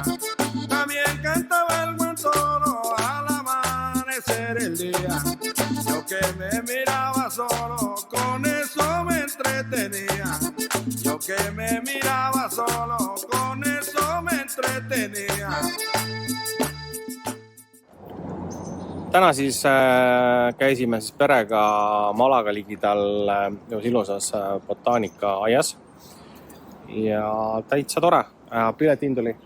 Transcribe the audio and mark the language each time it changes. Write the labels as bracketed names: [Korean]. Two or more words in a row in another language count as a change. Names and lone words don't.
[Spanish] También cantaba el guantolo al amanecer el día. Yo que me miraba solo, con eso me entretenía. Yo que me miraba solo, con eso me entretenía. [Estonian] Täna siis käisime siis perega Malaga ligidal ilusas botaanika-aias ja täitsa tore. Piletihind oli